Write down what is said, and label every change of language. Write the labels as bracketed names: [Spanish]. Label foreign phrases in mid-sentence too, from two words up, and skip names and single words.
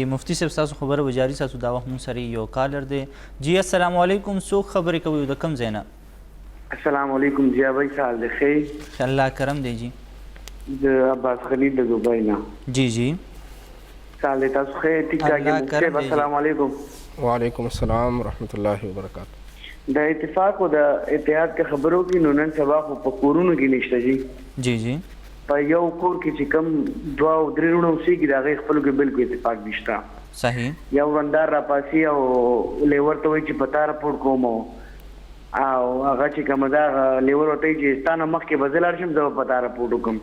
[Pashto] مفتی صاحب ستاسو خبره به جاري ساتو دا وخت مونږ سره یو کالر دی. جی [Arabic] السلام علیکم [Pashto] څوک خبرې کوي د کوم ځای نه؟ [Arabic] السلام علیکم [Pashto] ضیا بھائی څه حال دی ښه؟ الله کرم دی. جی د عباس خلیل د دوبۍ نه. جی جی څه حال دی تاسو ښه ټیک ټاک یې؟ [Arabic] السلام علیکم. وعلیکم السلام ورحمۃ اللہ وبرکاتہ. [Pashto] د اتفاق او د اتحاد کې خبرو کې نو نن سبا خو په کورونو کې نشته جی. جی جی په یو کور کې چې کم دوه او درې وروڼه اوسېږي د هغې خپلو کې بالکل اتفاق نشته. صحیح. یو وندار راپاسي او لیور ته وایي چې په تا رپورټ کوم او هغه چې کومه ده لیور ورته وایي چې ستا نه مخکې به زه لاړ شم زه به په تا رپورټ وکړم.